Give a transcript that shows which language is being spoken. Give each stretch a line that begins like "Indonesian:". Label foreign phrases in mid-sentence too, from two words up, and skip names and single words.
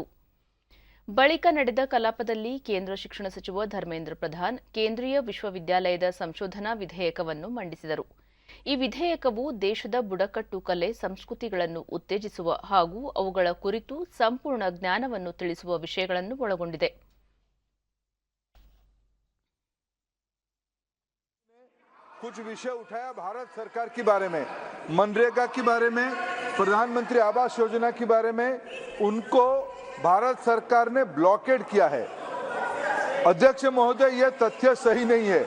Kannada: ಬಳಿಕ ನಡೆದ ಕಲಾಪದಲ್ಲಿ ಕೇಂದ್ರ ಶಿಕ್ಷಣ ಸಚಿವ ಧರ್ಮೇಂದ್ರ ಪ್ರಧಾನ್ ಕೇಂದ್ರೀಯ ವಿಶ್ವವಿದ್ಯಾಲಯದ ಸಂಶೋಧನಾ ವಿಧೇಯಕವನ್ನು ಮಂಡಿಸಿದರು. ಈ ವಿಧೇಯಕವು ದೇಶದ ಬುಡಕಟ್ಟು ಕಲೆ ಸಂಸ್ಕೃತಿಗಳನ್ನು ಉತ್ತೇಜಿಸುವ ಹಾಗೂ ಅವುಗಳ ಕುರಿತು ಸಂಪೂರ್ಣ ಜ್ಞಾನವನ್ನು ತಿಳಿಸುವ ವಿಷಯಗಳನ್ನು ಒಳಗೊಂಡಿದೆ.
Hindi: कुछ विषय उठाया भारत सरकार के बारे में, मनरेगा के बारे में, प्रधानमंत्री आवास योजना के बारे में. उनको भारत सरकार ने ब्लॉकेड किया है. अध्यक्ष महोदय, यह तथ्य सही नहीं है.